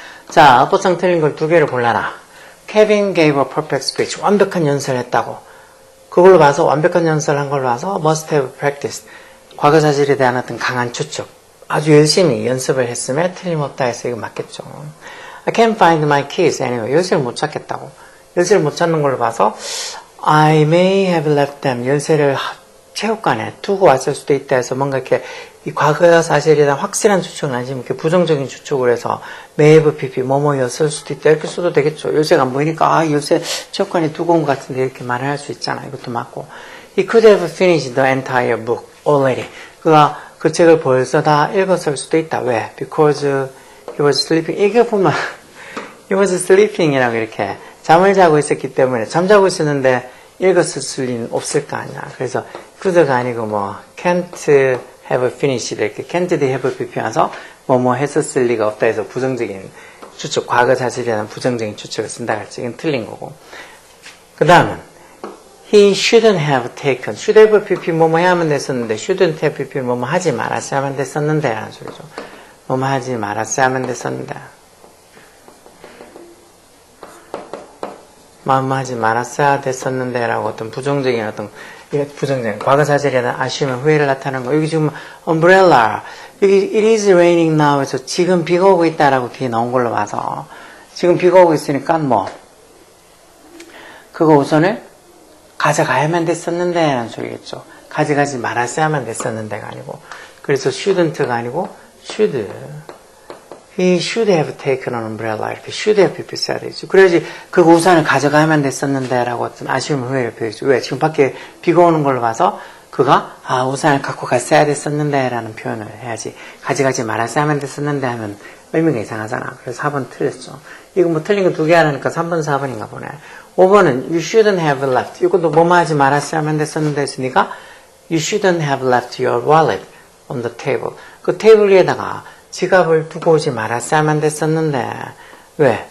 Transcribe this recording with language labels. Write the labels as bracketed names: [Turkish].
[Korean] 자 어법상 틀린 걸 두 개를 골라라. [English] Kevin gave a perfect speech [Korean] 완벽한 연설을 했다고 그걸로 봐서 완벽한 연설을 한 걸로 봐서 [English] must have practiced [Korean] 과거 사실에 대한 어떤 강한 추측 아주 열심히 연습을 했음에 틀림없다 해서 이거 맞겠죠. [English] I can't find my keys anyway [Korean] 열쇠를 못 찾겠다고 열쇠를 못 찾는 걸로 봐서 [English] I may have left them. [Korean] 열쇠를 체육관에 두고 왔을 수도 있다 해서 뭔가 이렇게 이 과거 사실에 대한 확실한 추측은 아니지만 이렇게 부정적인 추측을 해서 [English] may have pp [Korean] 뭐뭐였을 수도 있다 이렇게 써도 되겠죠. 열쇠가 안 보이니까 열쇠 체육관에 두고 온 것 같은데 이렇게 말을 할 수 있잖아. 이것도 맞고 [English] He could have finished the entire book already. [Korean] 그가 그 책을 벌써 다 읽었을 수도 있다. 왜? [English] Because he was sleeping. [Korean] 이게 보면 [English] he was sleeping [Korean] 이라고 이렇게 잠을 자고 있었기 때문에 잠자고 있었는데 읽었을 리는 없을 거 아니야. 그래서 could가 아니고 뭐 [English] can't have finished [Korean] 이렇게 [English] can't have pp [Korean] 와서 뭐뭐 했었을 리가 없다 해서 부정적인 추측, 과거 사실에 대한 부정적인 추측을 쓴다 할지 이건 틀린 거고. 그 다음은 [English] he shouldn't have taken, should have pp [Korean] 뭐뭐 해야만 됐었는데 [English] shouldn't have pp [Korean] 뭐뭐 하지 말았어야만 됐었는데 라는 소리죠. 뭐뭐 하지 말았어야만 됐었는데 마음하지 말았어야 됐었는데 라고 어떤 부정적인 과거 사실에 대한 아쉬움의 후회를 나타내는 거. 여기 지금 umbrella 여기 [English] it is raining now [Korean] 해서 지금 비가 오고 있다라고 뒤에 나온 걸로 봐서 지금 비가 오고 있으니까 뭐 그거 우선을 가져가야만 됐었는데 라는 소리겠죠. 가져가지 말았어야만 됐었는데가 아니고 그래서 [English] shouldn't가 아니고 should He should have taken an umbrella. [Korean] 이렇게 [English] should have pp [Korean] 써야 되겠죠. 그래야지 그 우산을 가져가야만 됐었는데 라고 어떤 아쉬움 후회를 표현했죠. 왜? 지금 밖에 비가 오는 걸로 봐서 그가 우산을 갖고 갔어야 됐었는데 라는 표현을 해야지 가져가지 말았어야만 됐었는데 하면 의미가 이상하잖아. 그래서 4번 틀렸죠. 이거 뭐 틀린 거 2개 하니까 3번 4번인가 보네. 5번은 [English] you shouldn't have left. [Korean] 이것도 뭐뭐 하지 말았어야만 됐었는데 했으니까 [English] you shouldn't have left your wallet on the table. [Korean] 그 테이블 위에다가 지갑을 두고 오지 말았어야만 됐었는데 왜?